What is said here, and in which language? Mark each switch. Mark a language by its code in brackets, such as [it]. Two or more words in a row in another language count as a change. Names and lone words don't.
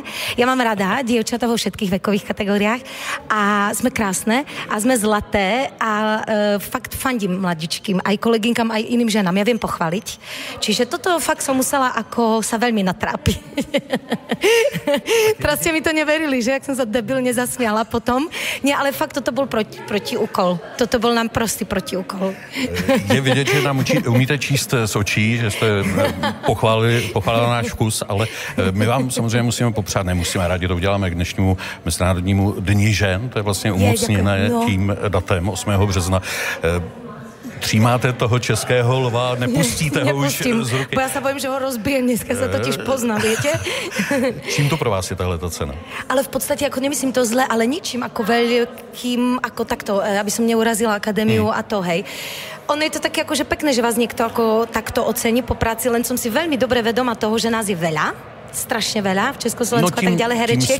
[sk] Ja mám rada dievčatá vo všetkých vekových kategóriách a sme krásne a sme zlaté a fakt fandím mladičkým, aj koleginkám, aj iným ženám. Ja viem pochváliť. Čiže toto fakt som musela ako sa veľmi natrápiť. Teraz ste mi to neverili, že? Jak som sa debilne zasmiala potom. Nie, ale fakt toto bol protiúkol. Toto bol nám prostý protiúkol. [cs] Je vidět, že nám umíte číst z očí, že jste pochválila náš vkus, ale my vám samozřejmě musíme popřát, nemusíme, rádi to uděláme k dnešnímu Mezinárodnímu dni žen, to je vlastně umocněné tím datem 8. března. Třímáte toho českého lva, nepustíte ho už z ruky. [sk] Bo ja sa bojím, že ho rozbijem, dneska sa totiž poznám, viete? [cs] Čím to pro vás je tahleta cena? [sk] Ale v podstate, ako nemyslím to zle, ale ničím ako veľkým, ako takto, aby som neurazila akadémiu a to, hej. Ono je to také akože pekné, že vás niekto ako takto ocení po práci, len som si veľmi dobre vedoma toho, že nás je veľa, strašne veľa v Československu a tak ďalej herečiek.